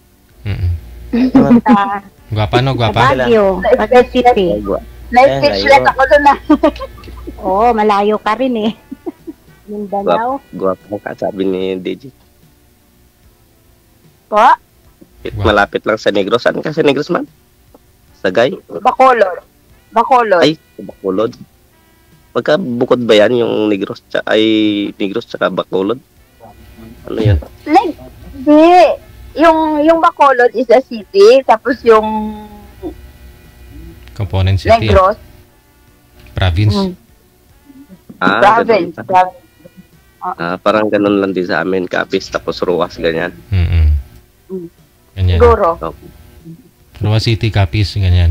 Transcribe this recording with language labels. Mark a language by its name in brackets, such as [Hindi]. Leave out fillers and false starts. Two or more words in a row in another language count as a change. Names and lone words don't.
[Filipino] Gwapa, no? Gwapa? Baguio. Baguio City. Na-speechless ako doon na. Oo, malayo ka rin eh. Mindanao. Guwapo ka, sabi ni DJ. Po? Malapit lang sa Negros. Saan ka sa Negros, man? Sagay? Bacolod. Bacolod. Ay, Bacolod. Magkabukod ba yan yung Negros tsaka Bacolod? Ano yan? Hindi. Yung Bacolod [English] is a city, [Filipino] tapos yung [English] Component city. Negros. Province. Province. [Filipino] Parang ganun lang din sa amin. Capiz, tapos Ruas, ganyan. Ganyan. Siguro. Ruas City, Capiz, ganyan.